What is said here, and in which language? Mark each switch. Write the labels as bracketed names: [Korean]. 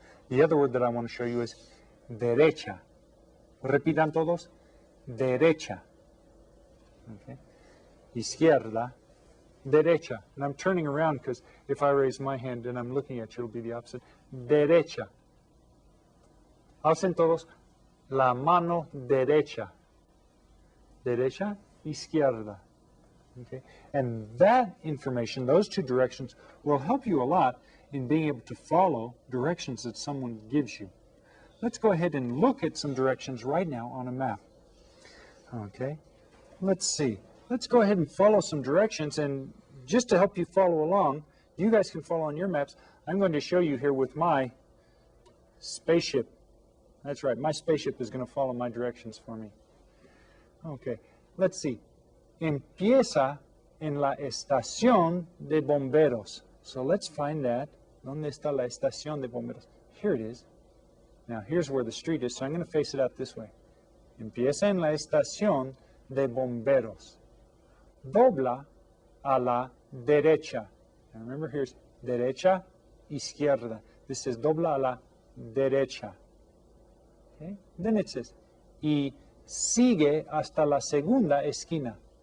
[English] The other word that I want to show you is derecha. [Spanish] Repitan todos. Derecha. Okay. Izquierda. Derecha. [English] And I'm turning around because if I raise my hand and I'm looking at you, it'll be the opposite. [Spanish] Derecha. Alcen todos la mano derecha. Derecha, izquierda. Okay? [English] And that information, those two directions, will help you a lot in being able to follow directions that someone gives you. Let's go ahead and look at some directions right now on a map. Okay, let's see. Let's go ahead and follow some directions, and just to help you follow along, you guys can follow on your maps. I'm going to show you here with my spaceship. That's right, my spaceship is going to follow my directions for me. Okay, let's see. [Spanish] Empieza en la estación de bomberos. [English] So let's find that. [Spanish] ¿Dónde está la estación de bomberos? [English] Here it is. Now here's where the street is, so I'm going to face it out this way. [Spanish] Empieza en la estación de bomberos. Dobla a la derecha. [English] And remember, here's [Spanish] derecha, izquierda. [English] This says [Spanish] dobla a la derecha. Okay? [English] Then it says, [Spanish] y sigue hasta la segunda esquina.